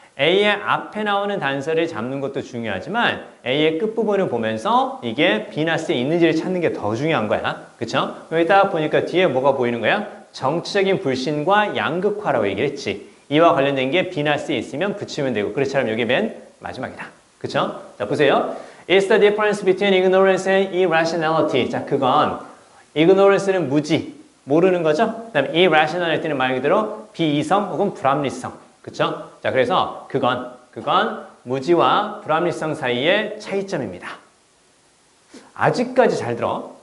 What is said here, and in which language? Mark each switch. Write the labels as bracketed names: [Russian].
[Korean] A의 앞에 나오는 단서를 잡는 것도 중요하지만 A의 끝부분을 보면서 이게 B나 C에 있는지를 찾는 게 더 중요한 거야. 그쵸? 여기 딱 보니까 뒤에 뭐가 보이는 거야? 정치적인 불신과 양극화라고 얘기했지. 이와 관련된 게 B나 C에 있으면 붙이면 되고 그렇지만 여기 맨 마지막이다. 그쵸? 자, 보세요. [English] It's the difference between ignorance and irrationality. [Korean] 자, 그건 ignorance는 무지, 모르는 거죠? 그 다음에 irrationality는 말 그대로 비이성 혹은 불합리성. 그쵸? 자, 그래서 그건 무지와 불합리성 사이의 차이점입니다. 아직까지 잘 들어.